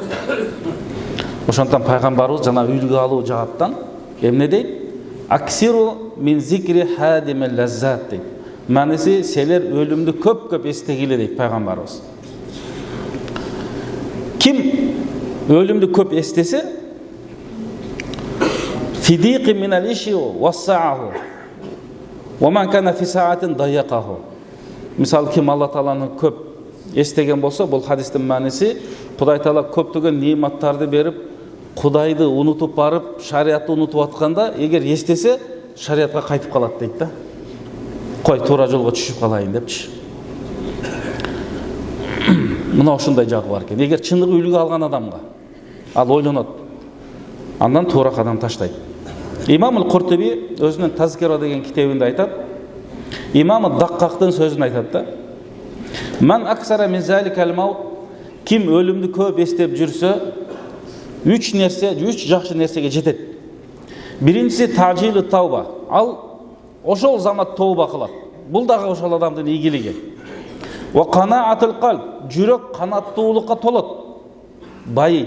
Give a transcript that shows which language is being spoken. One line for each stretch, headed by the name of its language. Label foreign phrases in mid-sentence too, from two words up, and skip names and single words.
Kyrgyz: Ошондуктан пайгамбарыбыз жана үлгү алуу жааттан эмне дейт?
Arabic: أكثروا من ذكر هادم اللذات
Kyrgyz: дейт. Маниси силер өлүмдү көп-көп эстегиле дейт пайгамбарыбыз. Ким өлүмдү көп эстесе,
Arabic: في ضيق من العيش وسعه ومن كان في ساعة ضيقه.
Kyrgyz: Мисалы, ким Алла Тааланы көп эстеген болсо, бул хадистин мааниси Кудай Таала көптөгөн неиматтарды берип, Кудайды унутуп барып, шариатты унутуп атканда, эгер эстесе, шариатка кайтып калат дейт да. Кой, туура жолго түшүп калайын депчи. Мына ошондой жагы бар экен. Эгер чындыгы үлгү алган адамга, ал ойлонот, андан туура кадам таштайт. Имам Куртуби өзүнүн Тазкира деген китебинде айтат, Имам Даккактын сөзүн айтат да.
Arabic: من أكثر من ذلك الموت,
Kyrgyz: ким өлүмдү көп эстеп жүрсө, үч жакшы нерсеге жетет. Биринчиси
Arabic: تعجيل التوبة.
Kyrgyz: Ал ошол замат тооба кылат. Бул дагы ошол адамдын ийгилиги.
Arabic: وقناعة القلب,
Kyrgyz: жүрөк канаттуулукка толот, байыйт.